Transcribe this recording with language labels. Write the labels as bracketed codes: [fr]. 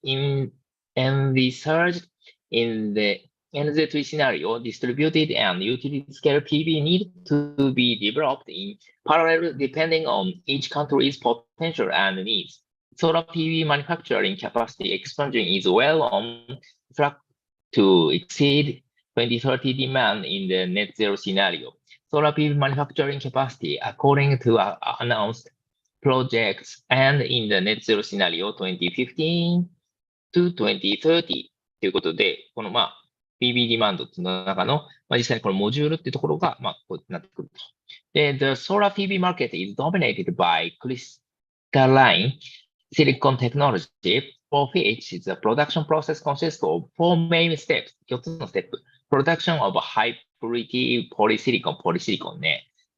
[en] In research in the NZ3 scenario, distributed and utility scale PV need to be developed in parallel depending on each country's potential and needs. Solar PV manufacturing capacity expansion is well on track to exceed 2030 demand in the net zero scenario. Solar PV manufacturing capacity, according to announced projects, and in the net zero scenario 2015 to 2030 [ja] ということで、このPV ディマンドっていうの中の、実際にこのモジュールっていうところが、こうなってくると。 [en] で、the solar PV market is dominated by crystalline silicon technology, for which the production process consists of four main steps. [ja] 4つのステップ。 [en] production of high purity polysilicon ね。